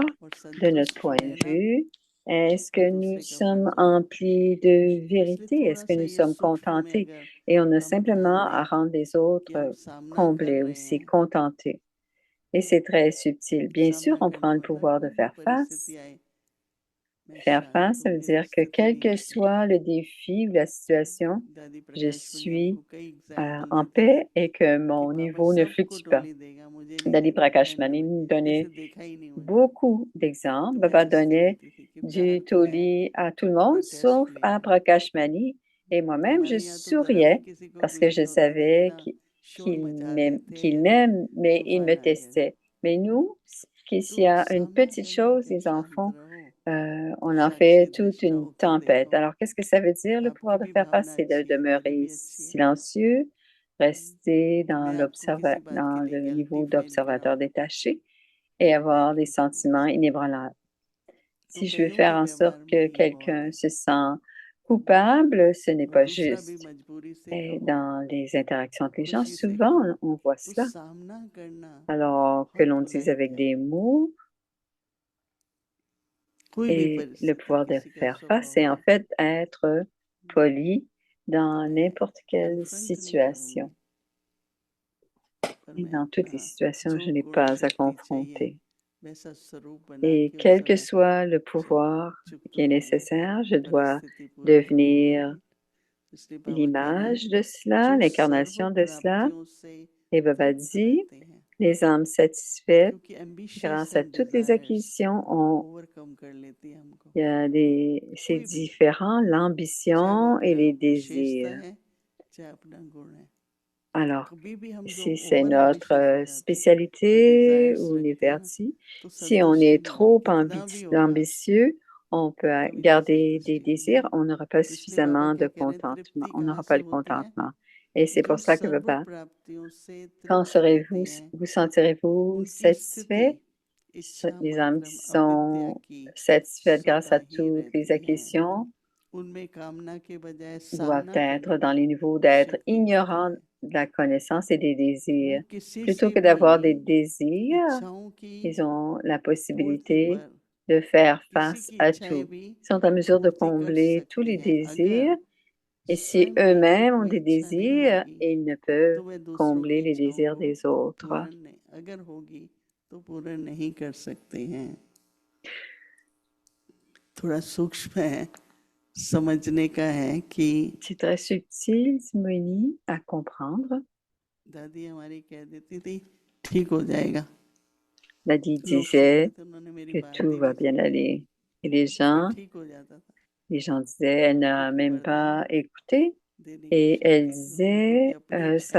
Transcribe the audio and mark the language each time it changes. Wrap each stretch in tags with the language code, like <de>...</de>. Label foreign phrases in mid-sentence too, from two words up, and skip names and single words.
<hi>और</hi> <fr>de notre</fr> <hi>संतुष्ट</hi> <fr>point de</fr> <hi>रहना</hi> <fr>vue, est-ce</fr> <hi>और</hi> <fr>que nous</fr> <hi>दूसरे का ऊपर</hi> <fr>sommes</fr> <hi>जोर नहीं</hi> <fr>emplis</fr> <hi>देना</hi> <fr>de</fr> <hi>इसलिए</hi> <fr>vérité? Est-ce</fr> <hi>थोड़ा</hi> <fr>que</fr> <hi>सा</hi> <fr>nous</fr> <hi>ये</hi> <fr>sommes</fr> <hi>सूक्ष्म में</hi> <fr>contentés?</fr> <hi>अगर</hi> <fr>Et on a</fr> <hi>हम ध्यान</hi> <fr>simplement à</fr> <hi>दें</hi> <fr>rendre les</fr> <hi>कि हम</hi> <fr>autres</fr> <hi>सामना कर</hi> <fr>comblés</fr> <hi>रहे</hi> <fr>aussi,</fr> <hi>हैं</hi> <fr>contentés. Et c'est très subtil. Bien sûr,</fr> <hi>सामना</hi> <fr>on</fr> <hi>करना</hi> <fr>prend le</fr> <hi>मतलब</hi> <fr>pouvoir de</fr> <hi>कोई भी</hi> <fr>faire</fr> <hi>परिस्थिति</hi> <fr>face.</fr> <hi>आए मैं</hi> <fr>Faire</fr> <hi>शांत</hi> <fr>face, ça</fr> <hi>हूँ</hi> <fr>veut</fr> <hi>इस</hi> <fr>dire que</fr> <hi>स्थिति</hi> <fr>quel</fr> <hi>में</hi> <fr>que soit le défi ou la situation,</fr> <hi>दादी</hi> <fr>je</fr> <hi>प्रकाश में</hi> <fr>suis</fr> <hi>आपको कई एग्जाम्पल</hi> <fr>en</fr> <hi>देते हैं</hi> <fr>paix et que</fr> <hi>कि</hi> <fr>mon</fr> <hi>बाबा</hi> <fr>niveau ne</fr> <hi>सबको</hi> <fr>fluctue pas.</fr> <hi>टोली देगा मुझे नहीं</hi> <fr>Dali</fr> <hi>देगा</hi> <fr>Prakash</fr> <hi>एंड</hi> <fr>Mani</fr> <hi>में</hi> <fr>nous</fr> <hi>जैसे</hi> <fr>donnait</fr> <hi>देखा ही नहीं मुझे</hi> <fr>beaucoup</fr> <hi>तो</hi> <fr>d'exemples.</fr> <hi>मैं</hi> <fr>Baba</fr> <hi>हंसती</hi> <fr>donnait</fr> <hi>रहती थी कि प्यार</hi> <fr>du</fr> <hi>तो है</hi> <fr>toli à tout le monde,</fr> <hi>पर</hi> <fr>sauf</fr> <hi>टेस्ट</hi> <fr>à</fr> <hi>लेगा</hi> <fr>Prakash Mani. Et moi-même, je</fr> <hi>हमारे यहाँ तो जरा भी</hi> <fr>souriais</fr> <hi>किसी को</hi> <fr>parce que</fr> <hi>कुछ</hi> <fr>je</fr> <hi>नहीं होता था</hi> <fr>savais</fr> <hi>इतना शोर</hi> <fr>qu'il</fr> <hi>मचा देते</hi> <fr>qu'il</fr> <hi>हैं</hi> <fr>m'aime, mais il me</fr> <hi>तूफान आ गया</hi> <fr>testait. Mais nous, s'il y</fr> <hi>तो</hi> <fr>a une</fr> <hi>सामना</hi> <fr>petite</fr> <hi>करना</hi> <fr>chose,</fr> <hi>कि आप</hi> <fr>les</fr> <hi>शांत</hi> <fr>enfants,</fr> <hi>रहो</hi> <fr>on en</fr> <hi>साक्षी</hi> <fr>fait toute</fr> <hi>दृष्टा</hi> <fr>une</fr> <hi>होके</hi> <fr>tempête.</fr> <hi>देखो</hi> <fr>Alors, qu'est-ce que ça veut dire, le</fr> <hi>आपकी</hi> <fr>pouvoir de</fr> <hi>भी</hi> <fr>faire face?</fr> <hi>भावना</hi> <fr>C'est de</fr> <hi>अच्छी है मेरी</hi> <fr>demeurer</fr> <hi>भी अच्छी है</hi> <fr>silencieux, rester</fr> <hi>मैं आपको किसी बात के</hi> <fr>dans</fr> <hi>लिए</hi> <fr>le</fr> <hi>गिल्टी</hi> <fr>niveau</fr> <hi>फील</hi> <fr>d'observateur</fr> <hi>कराऊं</hi> <fr>détaché et</fr> <hi>मैं</hi> <fr>avoir des</fr> <hi>नहीं करूंगी</hi> <fr>sentiments inébranlables.</fr> <hi>तो</hi> <fr>Si je veux</fr> <hi>कईयों</hi> <fr>faire</fr> <hi>के</hi> <fr>en sorte</fr> <hi>व्यवहार में</hi> <fr>que</fr> <hi>ये बहुत</hi> <fr>quelqu'un</fr> <hi>है</hi> <fr>se sent coupable, ce n'est</fr> <hi>और</hi> <fr>pas</fr> <hi>दूसरा भी</hi> <fr>juste.</fr> <hi>मजबूरी से</hi> <fr>Et</fr> <hi>कहो</hi> <fr>dans les interactions avec les gens,</fr> <hi>खुशी से</hi> <fr>souvent,</fr> <hi>कहो</hi> <fr>on voit</fr> <hi>तो</hi> <fr>cela.</fr> <hi>सामना करना</hi> <fr>Alors que</fr> <hi>बहुत</hi> <fr>l'on dise</fr> <hi>पोलाइट</hi> <fr>avec</fr> <hi>है</hi> <fr>des mots</fr> <hi>कोई भी</hi> <fr>et le</fr> <hi>परिस्थिति</hi> <fr>pouvoir de</fr> <hi>किसी का</hi> <fr>faire face,</fr> <hi>स्वभाव</hi> <fr>c'est en</fr> <hi>है</hi> <fr>fait être poli</fr> <hi>तो</hi> <fr>dans</fr> <hi>मैं</hi> <fr>n'importe quelle</fr> <hi>कन्फ्रंट नहीं</hi> <fr>situation.</fr> <hi>करूंगी पर</hi> <fr>Et</fr> <hi>मैं</hi> <fr>dans toutes les situations,</fr> <hi>जो</hi> <fr>je n'ai</fr> <hi>गुण</hi> <fr>pas à</fr> <hi>शक्ति चाहिए</hi> <fr>confronter.</fr> <hi>वैसा स्वरूप बना</hi> <fr>Et</fr> <hi>के उस</hi> <fr>quel que</fr> <hi>समय</hi> <fr>soit le pouvoir</fr> <hi>चुप्त</hi> <fr>qui est</fr> <hi>हो गए,</hi> <fr>nécessaire, je dois</fr> <hi>परिस्थिति पूरी बदल</hi> <fr>devenir</fr> <hi>गई। इसलिए बाबा कह रहे हैं</hi> <fr>l'image de cela,</fr> <hi>जो सर्व</hi> <fr>l'incarnation de cela.</fr> <hi>प्राप्तियों से</hi> <fr>Et Baba</fr> <hi>तृप्त</hi> <fr>dit,</fr> <hi>रहते हैं,</hi> <fr>les âmes satisfaites</fr> <hi>क्योंकि एम्बिशियस</hi> <fr>grâce à</fr> <hi>एंड</hi> <fr>toutes les</fr> <hi>डिजायर्स</hi> <fr>acquisitions ont,</fr> <hi>ओवरकम कर लेती है हमको।</hi> <fr>il y a c'est</fr> <hi>कोई भी,</hi> <fr>différent,</fr> <hi>चाहे वो</hi> <fr>l'ambition et</fr> <hi>अपना</hi> <fr>les</fr> <hi>विशेषता</hi> <fr>désirs.</fr> <hi>है चाहे अपना गुण है,</hi> <fr>Alors,</fr> <hi>कभी भी हम जो</hi> <fr>si c'est</fr> <hi>ओवर</hi> <fr>notre</fr> <hi>एम्बिशियस हो जाते हैं या</hi> <fr>spécialité</fr> <hi>डिजायर्स</hi> <fr>ou</fr> <hi>रखते हैं ना,</hi> <fr>vertu,</fr> <hi>तो</hi> <fr>si on</fr> <hi>संतुष्टि</hi> <fr>est</fr> <hi>नहीं होगी,</hi> <fr>trop</fr> <hi>कितना भी होगा</hi> <fr>ambitieux, on peut</fr> <hi>कभी भी</hi> <fr>garder des</fr> <hi>संतुष्टि नहीं</hi> <fr>désirs,</fr> <hi>होगी।</hi> <fr>on n'aura pas</fr> <hi>तो इसलिए बाबा</hi> <fr>suffisamment</fr> <hi>क्या</hi> <fr>de</fr> <hi>कह रहे हैं,</hi> <fr>contentement,</fr> <hi>तृप्ति</hi> <fr>on</fr> <hi>कहाँ</hi> <fr>n'aura pas</fr> <hi>से</hi> <fr>le</fr> <hi>होती है?</hi> <fr>contentement. Et c'est</fr> <hi>जो</hi> <fr>pour cela que</fr> <hi>सर्व</hi> <fr>Baba,</fr> <hi>प्राप्तियों से</hi> <fr>quand</fr> <hi>तृप्त रहती</hi> <fr>serez-vous,</fr> <hi>हैं,</hi> <fr>vous sentirez-vous</fr> <hi>उनकी स्थिति</hi> <fr>satisfait?</fr> <hi>इच्छा</hi> <fr>Les âmes</fr> <hi>मात्रम</hi> <fr>qui</fr> <hi>अविद्या</hi> <fr>sont</fr> <hi>की</hi> <fr>satisfaites grâce</fr> <hi>सदा</hi> <fr>à</fr> <hi>ही</hi> <fr>toutes les</fr> <hi>रहती हैं।</hi> <fr>acquisitions</fr> <hi>उनमें कामना के बजाय</hi> <fr>doivent</fr> <hi>सामना</hi> <fr>être</fr> <hi>करने</hi> <fr>dans</fr> <hi>की</hi> <fr>les niveaux d'être</fr> <hi>शक्ति होती</hi> <fr>ignorants</fr> <hi>है।</hi> <fr>de la connaissance et des</fr> <hi>वो</hi> <fr>désirs.</fr> <hi>किसी</hi> <fr>Plutôt</fr> <hi>से</hi> <fr>que</fr> <hi>भी</hi> <fr>d'avoir des désirs,</fr> <hi>इच्छाओं की</hi> <fr>ils ont la</fr> <hi>पूर्ति</hi> <fr>possibilité</fr> <hi>पर</hi> <fr>de faire</fr> <hi>किसी</hi> <fr>face</fr> <hi>की</hi> <fr>à</fr> <hi>इच्छाएं</hi> <fr>tout.</fr> <hi>भी</hi> <fr>Ils sont en mesure de</fr> <hi>पूर्ति कर</hi> <fr>combler tous</fr> <hi>सकती</hi> <fr>les</fr> <hi>हैं।</hi> <fr>désirs.</fr> <hi>अगर</hi> <fr>Et si</fr> <hi>स्वयं की ही</hi> <fr>eux-mêmes ont</fr> <hi>कोई</hi> <fr>des</fr> <hi>इच्छा नहीं</hi> <fr>désirs,</fr> <hi>होगी</hi> <fr>ils ne peuvent</fr> <hi>तो वे दूसरों की</hi> <fr>combler les</fr> <hi>इच्छाओं</hi> <fr>désirs</fr> <hi>को</hi> <fr>des autres.</fr> <hi>पूर्ण नहीं, अगर होगी तो पूर्ण नहीं कर सकते हैं। थोड़ा सूक्ष्म है, समझने का है कि</hi> <fr>C'est très subtil, Simoni, à comprendre.</fr> <hi>दादी हमारी कह देती थी ठीक हो जाएगा,</hi> <fr>Ladi</fr> <hi>तो लोग सोचते</hi> <fr>disait</fr> <hi>थे उन्होंने मेरी</hi> <fr>que</fr> <hi>बात</hi> <fr>tout</fr> <hi>ही</hi> <fr>va</fr> <hi>नहीं</hi> <fr>bien</fr> <hi>सुनी,</hi> <fr>aller. Et</fr> <hi>फिर ठीक हो जाता था।</hi> <fr>les gens disaient, elle n'a</fr> <hi>क्योंकि</hi> <fr>même pas</fr> <hi>वरदान</hi> <fr>écouté.</fr> <hi>देने की</hi> <fr>Et elle</fr> <hi>शक्ति उनकी</hi> <fr>disait,</fr> <hi>अपनी इच्छा</hi>